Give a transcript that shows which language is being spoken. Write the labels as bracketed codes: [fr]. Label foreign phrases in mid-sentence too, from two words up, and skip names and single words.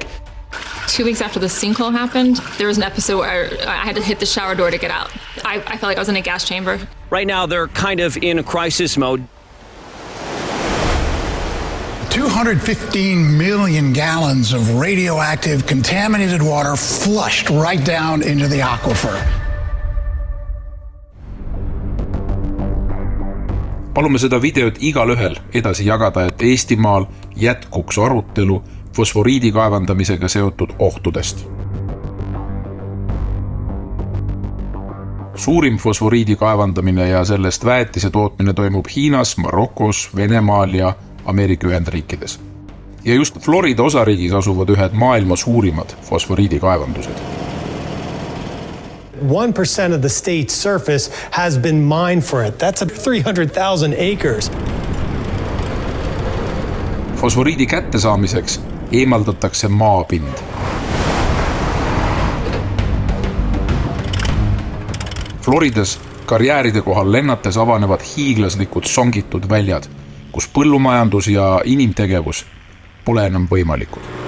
[en] 2 weeks after the sinkhole happened, there was an episode where I had to hit the shower door to get out. I felt like I was in a gas chamber. Right now, they're kind of in a crisis mode. 215 million gallons of radioactive contaminated water flushed right down into the aquifer. [et] Palume seda videot igalühel edasi jagada, et Eestimaal jätkuks arutelu fosforiidi kaevandamisega seotud ohtudest. Suurim fosforiidi kaevandamine ja sellest väetise tootmine toimub Hiinas, Marokos, Venemaal ja Ameerika Ühendriikides. Ja just Florida osariigis asuvad ühed maailma suurimad fosforiidi kaevandused. [en] 1% of the state's surface has been mined for it. That's 300,000 acres. [et] Fosforiidi kättesaamiseks eemaldatakse maapind. Floridas karjääride kohal lennates avanevad hiiglaslikud songitud väljad, kus põllumajandus ja inimtegevus pole enam võimalikud.